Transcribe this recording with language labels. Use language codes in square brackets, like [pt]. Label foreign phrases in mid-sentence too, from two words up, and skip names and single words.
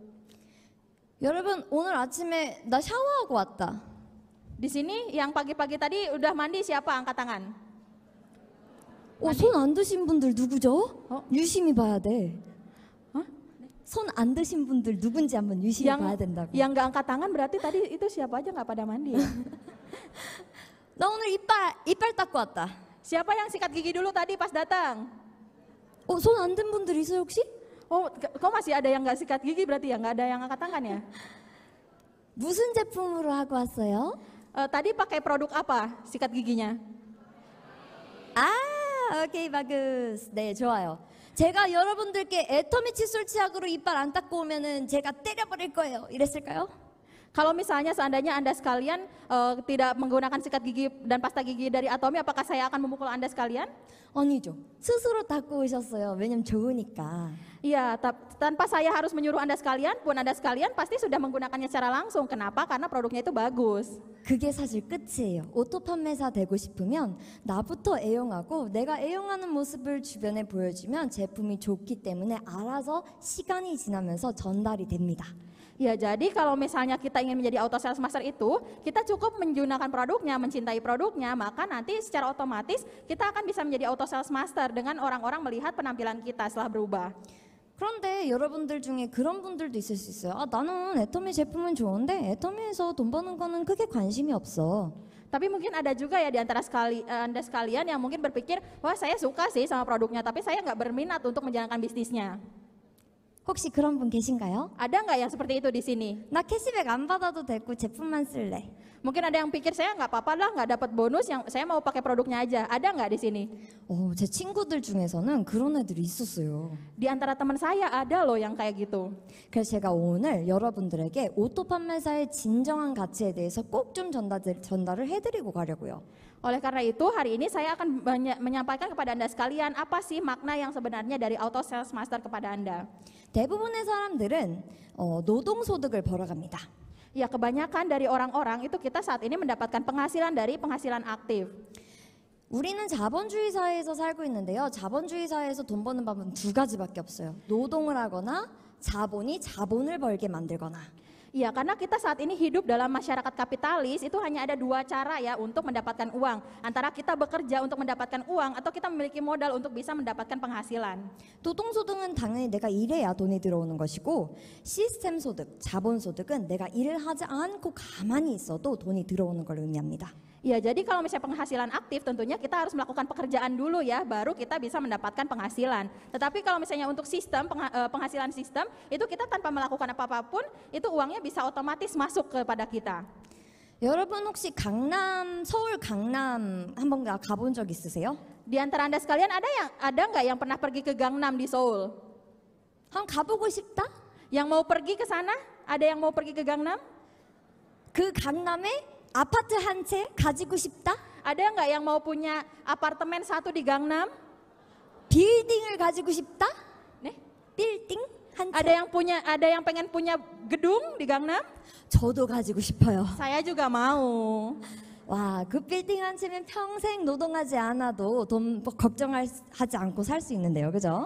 [ko] 여러분, 오늘 아침에 나 샤워하고 왔다. [id] Di sini yang pagi-pagi tadi udah mandi siapa? Angkat tangan. [ko] 손 안 드신 분들 누구죠? 유심히 봐야 돼. Hah? 손 안 드신 분들 누군지 한번 유심히 봐야 된다고. [id] Yang nggak angkat tangan berarti tadi itu siapa aja nggak pada mandi ya? [ko] 나 오늘 이빨 닦고 왔다. [id] Siapa yang sikat gigi dulu tadi pas datang? [ko] 손 안 든 분들 있어요 혹시? [id] Kok masih ada yang nggak sikat gigi berarti ya? Nggak ada yang angkat tangan ya? [ko] 무슨 제품으로 하고 왔어요? [id] Tadi pakai produk apa sikat giginya? [ko] 오케이, 바구스. 네, 좋아요. 제가 여러분들께 애터미 칫솔 치약으로 이빨 안 닦고 오면은 제가 때려버릴 거예요. 이랬을까요? [id] Kalau misalnya seandainya Anda sekalian tidak menggunakan sikat gigi dan pasta gigi dari Atomy, apakah saya akan memukul Anda sekalian? [ko] 아니죠. 스스로 닦고 오셨어요. 왜냐면 좋으니까. [id] Iya, tanpa saya harus menyuruh Anda sekalian, pun Anda sekalian pasti sudah menggunakannya secara langsung. Kenapa? Karena produknya itu bagus. [ko] 그게 사실 끝이에요. 오토 판매사 되고 싶으면 나부터 애용하고 내가 애용하는 모습을 주변에 보여주면 제품이 좋기 때문에 알아서 시간이 지나면서 전달이 됩니다. [id] Ya, jadi kalau misalnya kita ingin menjadi [en] auto sales master [id] itu, kita cukup menggunakan produknya, mencintai produknya, maka nanti secara otomatis kita akan bisa menjadi [en] auto sales master [id] dengan orang-orang melihat penampilan kita setelah berubah. [ko] 그런데 여러분들 중에 그런 분들도 있을 수 있어요. 아, 나는 애터미 제품은 좋은데 애터미에서 돈 버는 거는 크게 관심이 없어. [id] Tapi mungkin ada juga ya di antara Anda sekalian yang mungkin berpikir, wah saya suka sih sama produknya, tapi saya nggak berminat untuk menjalankan bisnisnya. [ko] 혹시 그런 분 계신가요? [id] Ada nggak yang seperti itu di sini? [ko] 나 캐시백 안 받아도 되고 제품만 쓸래. [id] Mungkin ada yang pikir saya nggak apa-apa lah, nggak dapat bonus, yang saya mau pakai produknya aja. Ada nggak di sini? [ko] 제 친구들 중에서는 그런 애들이 있었어요. [id] Di antara teman saya ada loh yang kayak gitu. [ko] 그래서 제가 오늘 여러분들에게 오토 판매사의 진정한 가치에 대해서 꼭 좀 전달을 해드리고 가려고요. [id] Oleh karena itu hari ini saya akan menyampaikan kepada Anda sekalian apa sih makna yang sebenarnya dari [en] auto sales master [id] kepada Anda. [ko] 대부분의 사람들은 노동소득을 벌어갑니다. [id] Ya, kebanyakan dari orang-orang itu kita saat ini mendapatkan penghasilan dari penghasilan aktif. [ko] 우리는 자본주의 사회에서 살고 있는데요. 자본주의 사회에서 돈 버는 방법은 두 가지밖에 없어요. 노동을 하거나 자본이 자본을 벌게 만들거나. [id] Iya, karena kita saat ini hidup dalam masyarakat kapitalis, itu hanya ada dua cara ya untuk mendapatkan uang. Antara kita bekerja untuk mendapatkan uang atau kita memiliki modal untuk bisa mendapatkan penghasilan. [ko] 노동소득은 당연히 내가 일해야 돈이 들어오는 것이고 시스템 소득, 자본 소득은 내가 일을 하지 않고 가만히 있어도 돈이 들어오는 걸 의미합니다. [id] Ya, jadi kalau misalnya penghasilan aktif tentunya kita harus melakukan pekerjaan dulu ya, baru kita bisa mendapatkan penghasilan. Tetapi kalau misalnya untuk sistem, penghasilan sistem, itu kita tanpa melakukan apa-apapun, itu uangnya bisa otomatis masuk kepada kita. [ko] 여러분 혹시 서울 강남 한번 가본 적 있으세요? [id] Di antara Anda sekalian ada nggak yang pernah pergi ke Gangnam di Seoul? [ko] 한번 가보고 싶다? [id] Yang mau pergi ke sana? Ada yang mau pergi ke Gangnam? [ko] 그 강남에 아파트 한 채 가지고 싶다? [id] Ada nggak yang mau punya apartemen satu di Gangnam? [ko] 빌딩을 가지고 싶다? [id] Nih, [ko] 빌딩 한 채? [id] ada yang pengen punya gedung di Gangnam? [ko] 저도 가지고 싶어요. [id] Saya juga mau. [ko] 와, 그 빌딩 한 채면 평생 노동하지 않아도 돈 걱정하지 않고 살 수 있는데요, 그죠?